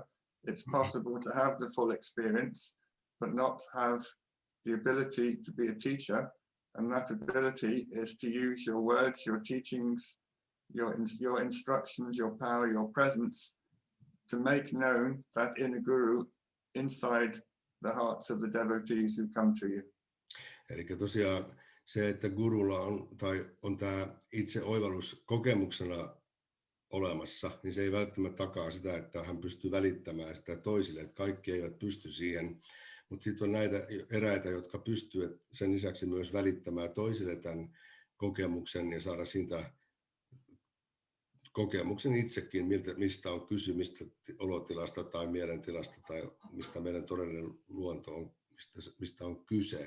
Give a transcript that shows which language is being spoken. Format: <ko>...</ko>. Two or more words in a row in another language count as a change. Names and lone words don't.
<en>It's possible to have the full experience, but not have the ability to be a teacher. And that ability is to use your words, your teachings, your instructions, your power, your presence to make known that inner guru inside the hearts of the devotees who come to you.</en> <fi>Eli tosiaan se, että gurulla on tämä itse oivallus kokemuksena olemassa, niin se ei välttämättä takaa sitä, että hän pystyy välittämään sitä toisille, että kaikki eivät pysty siihen. Mutta sitten on näitä eräitä, jotka pystyvät sen lisäksi myös välittämään toisille tämän kokemuksen ja saada siitä kokemuksen itsekin, mistä on kysymistä olotilasta tai mielentilasta tai mistä meidän todellinen luonto on, mistä on kyse.</fi>